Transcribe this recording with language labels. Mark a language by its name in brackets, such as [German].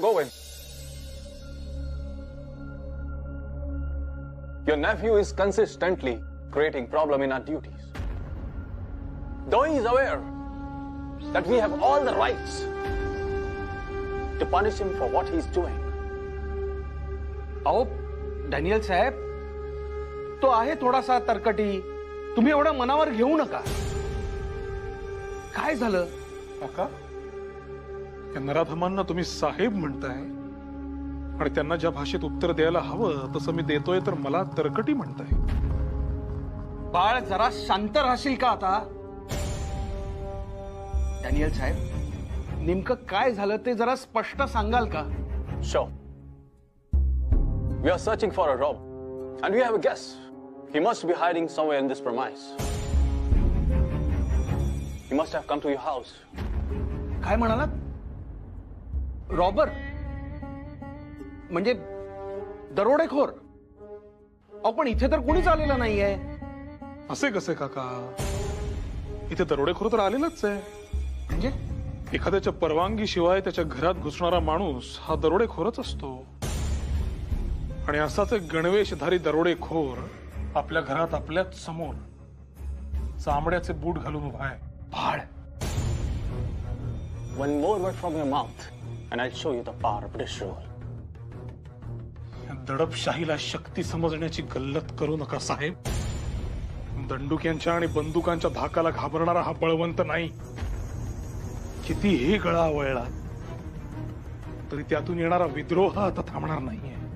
[English] Govind, your nephew is consistently creating problem in our duties. Though he is aware that we have all the rights to punish him for what he is doing. [Marathi] अहो Daniel साहेब, तो आहे थोडासा तरकटी. तुम्ही एवढं मनावर घेऊ नका. काय झालं काका? त्या नराधमांना तुम्ही साहेब म्हणताय आणि त्यांना ज्या भाषेत उत्तर द्यायला हवं तसं मी देतोय, तर मला तरकटी म्हणताय. बाळ, जरा शांत राहशील का आता? डॅनियल साहेब, नेमकं काय झालं ते जरा स्पष्ट सांगाल का? [English] Sure. We are searching for a robber, and we have a guess. He must be hiding somewhere in this premise. He must have come to your house. [Marathi] काय म्हणालात? रॉबर म्हणजे दरोडेखोर? अहो पण इथे तर कोणीच आलेलं नाहीये. असे कसे काका? इथे दरोडेखोर तर आलेलाच आहे. म्हणजे एखाद्याच्या परवानगी शिवाय त्याच्या घरात घुसणारा माणूस हा दरोडेखोरच असतो. आणि असाच एक गणवेशधारी दरोडेखोर आपल्या घरात आपल्याच समोर चामड्याचे बूट घालून उभा आहे. बाळ, [English] One more word from your mouth, and I'll show you the power of British rule. [Marathi] दडपशाहीला शक्ती समजण्याची गल्लत करू नका साहेब. दंडुक्यांच्या आणि बंदुकांच्या धाकाला घाबरणारा हा बळवंत नाही. कितीही गळा आवळला तरी त्यातून येणारा विद्रोह आता थांबणार नाहीये.